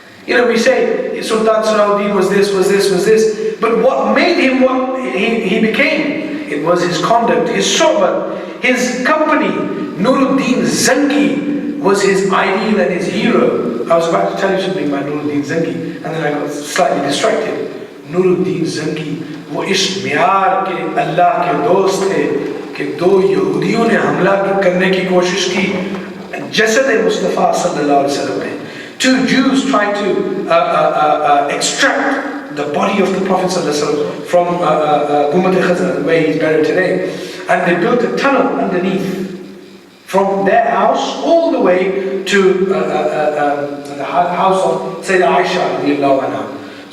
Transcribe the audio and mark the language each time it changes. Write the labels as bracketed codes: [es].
[en] You know, we say Sultan Salahuddin was this, but what made him what he became? It was his conduct, his sohbah, his company. Nuruddin Zangi was his ideal and his hero. I was about to tell you something about Nuruddin Zangi, and then I got slightly distracted. [hi] Nuruddin Zangi, वो इस म्यार के अल्लाह के दोस्त थे कि दो यहूदियों ने हमला करने की कोशिश की जसद मुस्तफ़ा सल्लल्लाहु अलैहि वसल्लम में. [en] Two Jews tried to extract the body of the Prophet ﷺ from Gumat al-Khazan, where he's buried today, and they built a tunnel underneath from their house all the way to the house of Sayyidah Aisha radiallahu anha.